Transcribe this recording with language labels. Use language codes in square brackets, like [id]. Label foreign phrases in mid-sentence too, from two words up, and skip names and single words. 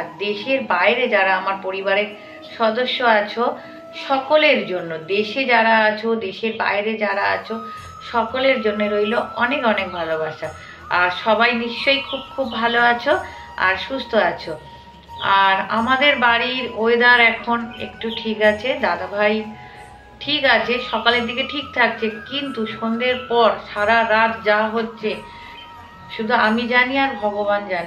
[bn] দেশের বাইরে যারা আমার পরিবারের সদস্য আছো সকলের জন্য, দেশে যারা আছো দেশের বাইরে যারা আছো সকলের জন্য রইলো অনেক অনেক ভালোবাসা। আর সবাই নিশ্চয়ই খুব খুব ভালো আছো আর সুস্থ আছো। আর আমাদের বাড়ির ओয়েদার এখন একটু ঠিক আছে, দাদা ভাই ঠিক আছে, সকালের দিকে ঠিক থাকছে, কিন্তু সন্ধ্যের পর সারা রাত যা হচ্ছে শুধু আমি জানি আর ভগবান জানে।